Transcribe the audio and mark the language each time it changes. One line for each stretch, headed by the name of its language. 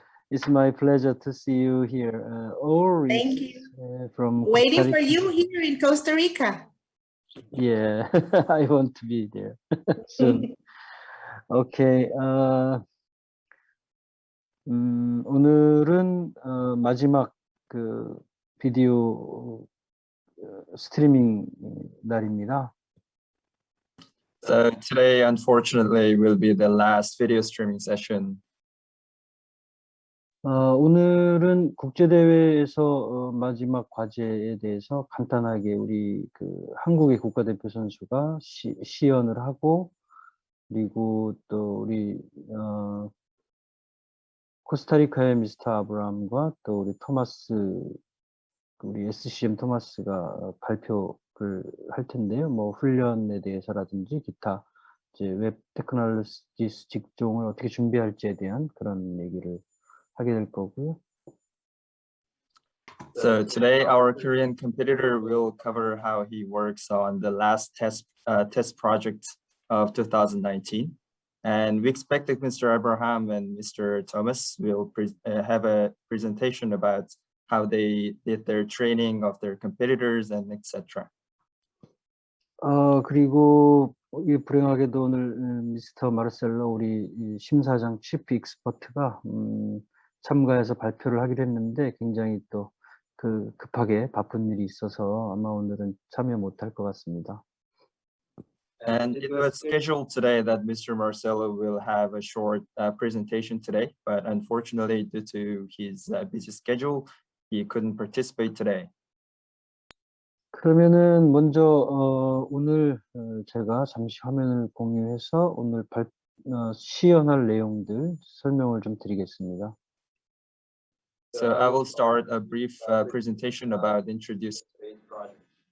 English: It's my pleasure to see you here. Or is Thank you. from Costa Waiting for Rica. you here in Costa Rica. Yeah, I want to be there soon.
Korean: Okay, 오늘은 마지막 그 비디오 스트리밍 날입니다.
English: So today, unfortunately, will be the last video streaming session.
Korean: 오늘은 국제대회에서 마지막 과제에 대해서 간단하게 우리 그 한국의 국가대표 선수가 시연을 하고, 그리고 또 우리 코스타리카의 미스터 아브람과 또 우리 토마스, 우리 SCM 토마스가 발표를 할 텐데요. 뭐 훈련에 대해서라든지 기타 이제 웹 테크놀로지 직종을 어떻게 준비할지에 대한 그런 얘기를 하게 될 거고요.
English: So today, our Korean competitor will cover how he works on the last test project of 2019. And we expect that Mr. Abraham and Mr. Thomas will have a presentation about how they did their training of their competitors and etc.
Korean: 그리고 이 불행하게도 오늘 미스터 마르셀로 우리 이 심사장 치프 익스퍼트가 참가해서 발표를 하기로 했는데 굉장히 또 그 급하게 바쁜 일이 있어서 아마 오늘은 참여 못할 것 같습니다.
English: And it was scheduled today that Mr. Marcelo will have a short presentation today, but unfortunately, due to his busy schedule, he couldn't participate today.
Korean: 그러면은 먼저 오늘 제가 잠시 화면을 공유해서 오늘 시연할 내용들 설명을 좀 드리겠습니다.
English: So I will start a brief presentation about introducing today's project.